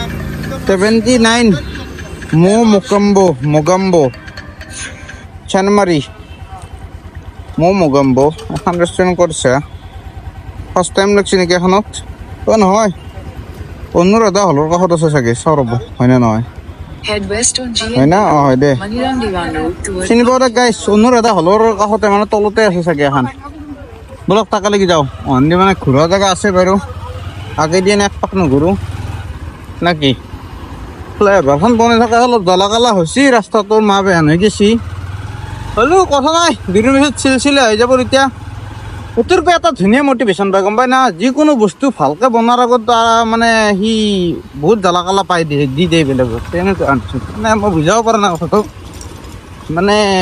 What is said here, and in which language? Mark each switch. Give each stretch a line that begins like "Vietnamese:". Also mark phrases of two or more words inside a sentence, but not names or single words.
Assamese: 79 মোগাম্বো চানমাৰি মোগাম্বো এখন ৰেষ্টুৰেণ্ট কৰিছে
English: first time
Assamese: লাগছে নেকি এখনত নহয় অনুৰাধা হলৰ কাষত আছে চাগে চাওঁ ৰ'ব হয়নে নহয়
English: Head west on
Assamese: হয় না GN হয় দে
English: Maniram Diwan Road towards
Assamese: চিনি পাওঁ দে গাইছ অনুৰাধা হলৰ কাষতে মানে তলতে আছে চাগে এখন বলক তাকে লাগি যাওঁ অন্দি মানে ঘূৰা জেগা আছে বাৰু আগে দিয়ে এক পাক নুঘূৰোঁ নে কি ফ্লাইঅভাৰখন বনাই থকা অলপ জ্বলা কালা হৈছে ৰাস্তাটোৰ মা বেয়া হৈ গেছি হ'লেও কথা নাই দুদিন পিছত চিলচিলে হৈ যাব এতিয়া উত্তৰ পৰা এটা ধুনীয়া মটিভেশ্যন পায় গম পাই না যিকোনো বস্তু ভালকৈ বনোৱাৰ আগত মানে সি বহুত জ্বালা কালা পাই দি দিয়ে বেলেগক তেনেকুৱা মানে মই বুজাব পৰা নাই কথাটো মানে